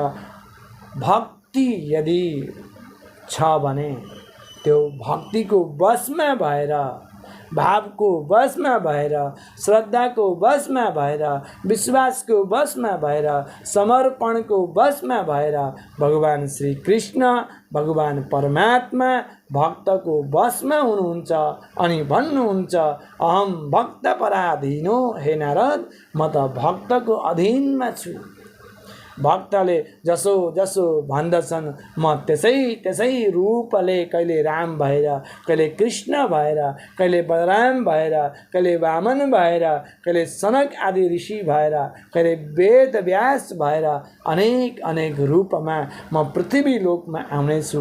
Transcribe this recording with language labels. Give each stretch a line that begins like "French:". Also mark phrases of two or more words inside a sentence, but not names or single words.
Nepali: भक्ति यदि छ भने त्यो भक्तिको वशमा भएर, भावको वशमा भएर, श्रद्धाको वशमा भएर, विश्वासको वशमा भएर, समर्पणको वशमा भएर भगवान श्री कृष्ण, भगवान परमात्मा भक्तको वशमा हुनुहुन्छ। अनि भन्नुहुन्छ,
Sanskrit: अहम भक्त पराधीनो, हे नारद,
Nepali: म त भक्तको अधीनमा छु। भक्तले जसो जसो भन्दछन् म त्यसै रूपले, कहिले राम भएर, कहिले कृष्ण भएर, कहिले बलराम भएर, कहिले वामन भएर, कहिले सनक आदि ऋषि भएर, कहिले वेद व्यास भएर अनेक रूपमा म पृथ्वी लोकमा आउनेछु।